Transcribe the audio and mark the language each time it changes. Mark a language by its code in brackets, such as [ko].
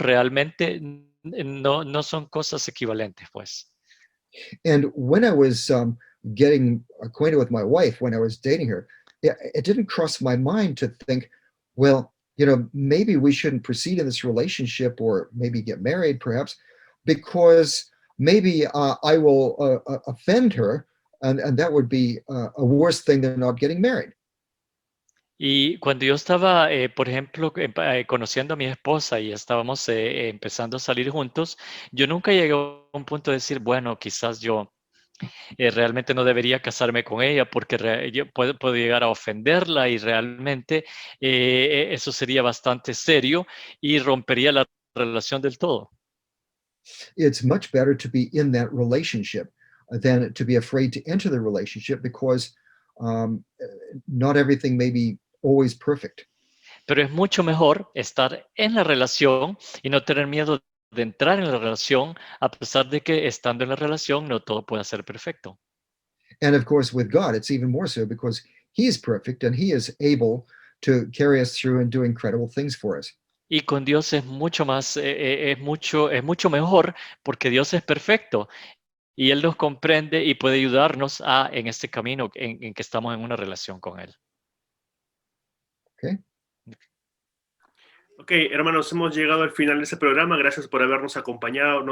[es] Realmente no son cosas equivalentes, pues. [en] And when I was getting acquainted with my wife, when I was dating her, it didn't cross my mind to think, well, maybe we shouldn't proceed in this relationship or maybe get married perhaps, because maybe I will offend her, and that would be a worse thing than not getting married. [es] Y cuando yo estaba, por ejemplo, conociendo a mi esposa y estábamos empezando a salir juntos, yo nunca llegué a un punto de decir, bueno, quizás yo realmente no debería casarme con ella porque yo puedo llegar a ofenderla y realmente eso sería bastante serio y rompería la relación del todo. [en] It's much better to be in that relationship than to be afraid to enter the relationship, because not everything may be always perfect. [es] Pero es mucho mejor estar en la relación y no tener miedo de entrar en la relación, a pesar de que estando en la relación no todo pueda ser perfecto. [en] And of course, with God, it's even more so, because He is perfect and He is able to carry us through and do incredible things for us. [es] Y con Dios es mucho más, es mucho mejor porque Dios es perfecto y Él nos comprende y puede ayudarnos en este camino en que estamos en una relación con Él. [en] Okay. [es] Ok, hermanos, hemos llegado al final de este programa. Gracias por habernos acompañado.